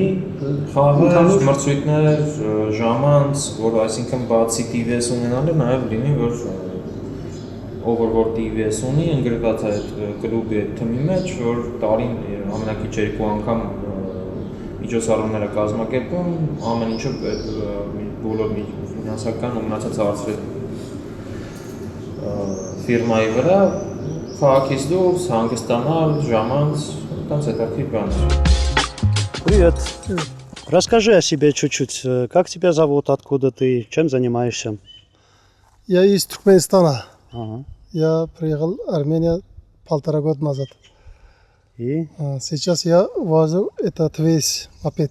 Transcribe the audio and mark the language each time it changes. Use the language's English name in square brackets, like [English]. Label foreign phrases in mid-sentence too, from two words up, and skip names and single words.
[Armenian] խաղեր, մրցույթներ, ժամանց, որ այսինքն բացի TVS ունենալը նաև լինի, որ ով որ TVS ունի, ընկրված է այդ կլուբի թիմի մեջ, որ տարին ամենակիչ 2 անգամ միջոցառումները կազմակերպում, ամեն ինչը բոլոր ֆինանսական ու մնացած հարցերի ֆիրմայի вրա քաղաքից դուրս հանգստանալ, ժամանց, տենց հետաքրքիր բաներ։ [Russian] Привет. Расскажи о себе чуть-чуть. Как тебя зовут, откуда ты, чем занимаешься? Я из Туркменистана. Ага. Я приехал в Армению 1,5 года назад. И Сейчас я вожу этот весь мопед.